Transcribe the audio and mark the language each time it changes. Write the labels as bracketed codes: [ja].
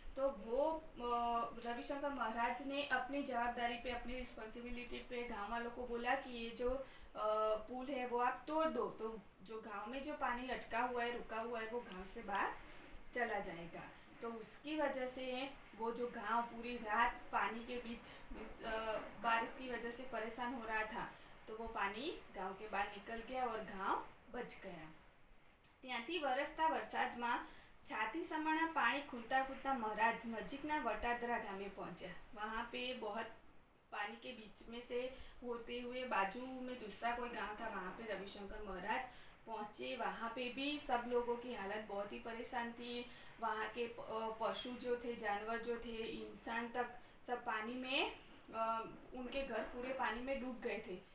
[hi] तो वो रविशंकर महाराज ने अपनी जवाबदारी पे, अपनी रिस्पॉन्सिबिलिटी पे गाँव वालों को बोला कि ये जो पुल है वो आप तोड़ दो, तो जो गांव में जो पानी अटका हुआ है, रुका हुआ है, वो गांव से बाहर चला जाएगा। तो उसकी वजह से वो जो गांव पूरी रात पानी के बीच बारिश की वजह से परेशान हो रहा था, तो वो पानी गांव के बाहर निकल गया और गांव बच गया। [gu] ત્યાંથી વરસતા વરસાદમાં છાતી સમાણા પાણી ખૂલતા ખૂલતા महाराज नजीकना वटादरा गामे पहुंचा। [hi] वहाँ पे बहुत पानी के बीच में से होते हुए बाजू में दूसरा कोई गांव था, वहाँ पे रविशंकर महाराज पहुँचे। वहाँ पे भी सब लोगों की हालत बहुत ही परेशान थी। वहाँ के पशु जो थे, जानवर जो थे, इंसान तक सब पानी में उनके घर पूरे पानी में डूब गए थे।